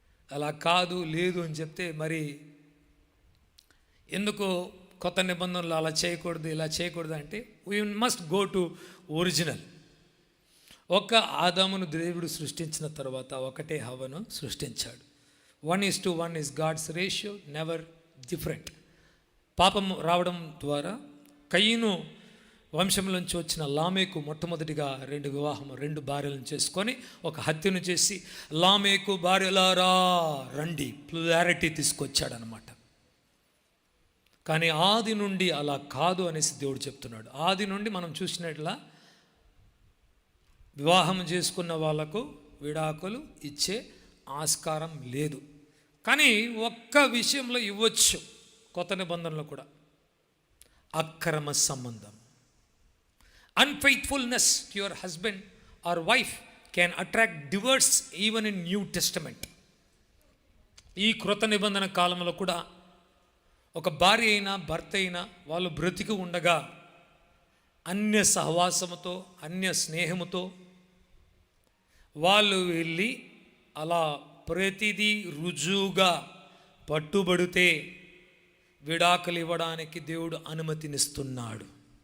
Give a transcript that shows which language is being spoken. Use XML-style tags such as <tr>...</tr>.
<te>అలా కాదు లేదు అని చెప్తే మరి ఎందుకు కొత్త నిబంధనలు అలా చేయకూడదు ఇలా చేయకూడదు అంటే,</te> <en>We must go to original.</en> <te>ఒక్క ఆదామును దేవుడు సృష్టించిన తర్వాత ఒకటే హవ్వను సృష్టించాడు.</te> <en>1:1 is God's ratio, never different.</en> <te>పాపం రావడం ద్వారా కయీను వంశంలోంచి వచ్చిన లామేకు మొట్టమొదటిగా 2 భార్యలను చేసుకొని ఒక హత్యను చేసి, లామేకు భార్యలారా రండి, ప్లూరారిటీ తీసుకొచ్చాడనమాట. కానీ ఆది నుండి అలా కాదు అనేసి దేవుడు చెప్తున్నాడు. ఆది నుండి మనం చూసినట్లా వివాహం చేసుకున్న వాళ్ళకు విడాకులు ఇచ్చే ఆస్కారం లేదు. కానీ ఒక్క విషయంలో ఇవ్వచ్చు, కొత్త నిబంధనలో కూడా, అక్రమ సంబంధం.</te> <en>Unfaithfulness to your husband or wife can attract divorce even in New Testament.</en> <te>ఈ కృత నిబంధన కాలంలో కూడా ఒక భార్య అయినా భర్త అయినా వాళ్ళు బ్రతికి ఉండగా అన్య సహవాసముతో అన్య స్నేహముతో వాళ్ళు వెళ్ళి అలా ప్రతిదీ రుజువుగా పట్టుబడితే విడాకులు ఇవ్వడానికి దేవుడు అనుమతినిస్తున్నాడు.</te>